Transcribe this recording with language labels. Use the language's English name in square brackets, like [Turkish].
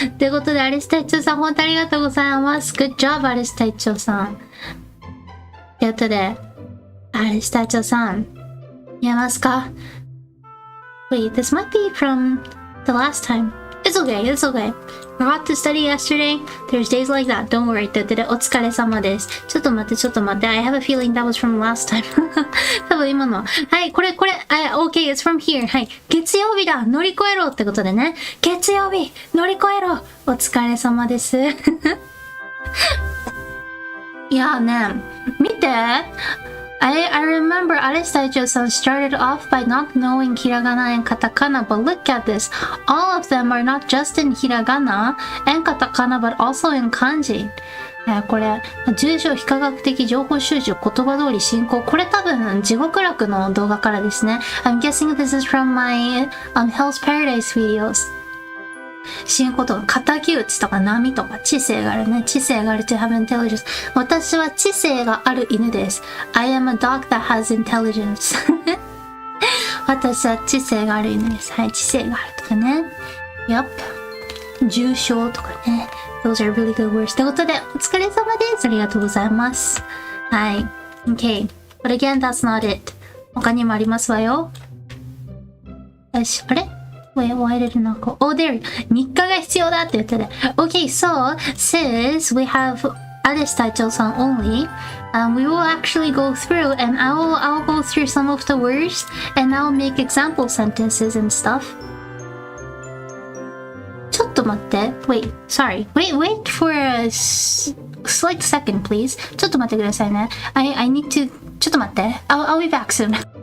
[Japanese] ということで、アリスタイチョウさん、本当にありがとうございます。 [English] Good job, [Japanese] アリスタイチョウさん。ということで、アリスタイチョウさん、見えますか？ [English] Wait, this might be from the last time. It's okay. Forgot to study yesterday. There's days like that. Don't worry. [Japanese] ということで、お疲れ様です。ちょっと待って。 [English] I have a feeling that was from last time. [Japanese] 多分今の。はい、これ。 [English] Okay, it's from here. [Japanese] はい。月曜日だ。乗り越えろってことでね。月曜日、乗り越えろ。お疲れ様です。いやね、見て。 [English] I remember Alice Taicho-san started off by not knowing hiragana and katakana, but look at this. All of them are not just in hiragana and katakana, but also in kanji. [Japanese] これ、住所非科学的情報収集言葉通り進行。これ多分、地獄楽の動画からですね。 [English] I'm guessing this is from my Hell's Paradise videos. [Japanese] 進行とか、敵討ちとか波とか知性があるね。知性がある [English] to have intelligence。 [Japanese] 私は知性がある犬です。 [English] I am a dog that has intelligence. [Japanese] 私は知性がある犬です。はい、知性があるとかね。 Yup。 重症とかね。 [English] Those are really good words. [Japanese] ということで、お疲れ様です。ありがとうございます。 [English] はい。Okay. But again, that's not it. [Japanese] 他にもありますわよ。よし、あれ？ [English] Wait, why did it not go? Oh, there. [Japanese] 日課が必要だって言ってて。 [English] Okay, so, since we have Alice Taicho-san only, we will actually go through and I'll go through some of the words and I'll make example sentences and stuff. [Japanese] ちょっと待って。 [English] Wait, sorry. Wait for a slight second, please. [Japanese] ちょっと待ってくださいね。 [English] I need to... [Japanese] ちょっと待って。 [English] I'll be back soon.